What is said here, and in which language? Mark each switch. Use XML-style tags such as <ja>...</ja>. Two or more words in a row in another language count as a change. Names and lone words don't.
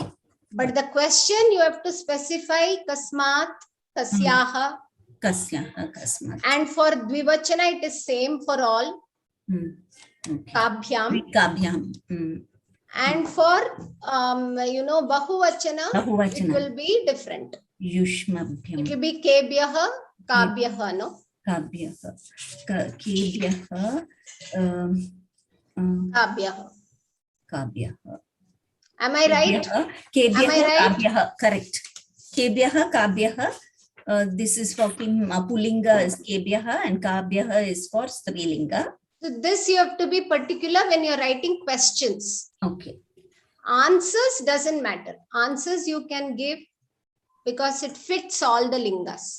<en>But the question you have to specify</en> <sa>कस्मात्, कस्याः. कस्याः, कस्मात्.</sa> <en>And for Dvivachana, it is same for all. Okay.</en> <sa>काभ्याम्. काभ्याम्.</sa> <en>And for, Bahuvachana, it will be different.</en> <sa>युष्मभ्यम्.</sa> <en>It will be</en> <sa>केभ्यः, काभ्यः,</sa> <en>no?</en> <sa>काभ्यः। केभ्यः. काभ्यः. काभ्यः.</sa> <en>Am I right?</en> <sa>केभ्यः,</sa> <en>Am I right?</en> <sa>काभ्यः. Correct. केभ्यः, काभ्यः.</sa> <en>This is for Pullinga is Kebhyaha and Kabhyaha is for Strilinga. So this you have to be particular when you're writing questions. Okay. Answers doesn't matter. Answers you can give because it fits all the lingas.</en>